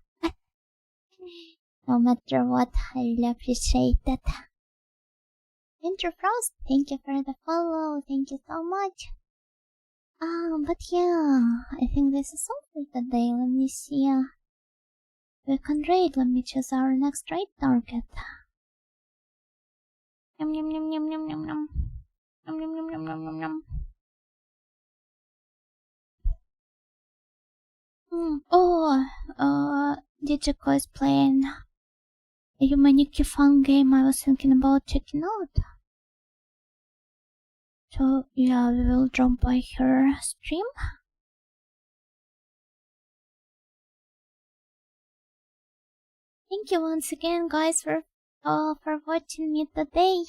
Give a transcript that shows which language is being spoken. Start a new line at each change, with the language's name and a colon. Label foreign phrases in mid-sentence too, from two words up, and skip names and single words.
English: No matter what, I really appreciate it. Winterfrost, thank you for the follow, thank you so much. But yeah, I think this is all for today. Let me see. We can raid. Let me choose our next raid target. Yum yum yum yum yum yum yum. Yum yum yum yum yum yum yum. Digiko is playing a Humaniki fun game I was thinking about checking out. So yeah, we will drop by her stream. Thank you once again, guys, for watching me today.